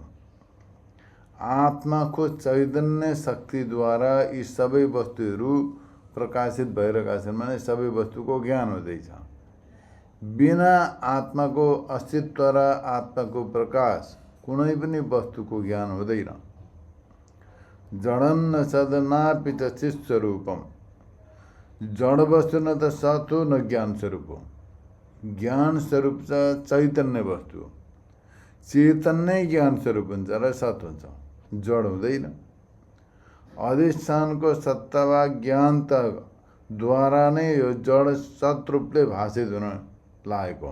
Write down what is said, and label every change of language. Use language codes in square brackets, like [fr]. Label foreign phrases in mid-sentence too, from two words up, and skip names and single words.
[ne] आत्माको चैतन्य शक्तिद्वारा यी सबै वस्तुहरू प्रकाशित भइरहेका छन् भने सबै वस्तुको ज्ञान हुँदैछ। बिना आत्माको अस्तित्व र आत्माको प्रकाश कुनै पनि वस्तुको ज्ञान हुँदैन। [sa] जडन्न सदनापि च चित्स्वरूपम, [ne] जड वस्तु न त सत हो न ज्ञान स्वरूप हो। ज्ञान स्वरूप छ चैतन्य वस्तु, चेतन्य ज्ञान स्वरूप हुन्छ र सत हुन्छ, जड हुँदैन। अधिष्ठानको सत्ता वा ज्ञानताद्वारा नै यो जड सतरूपले भाषित हुन लागेको।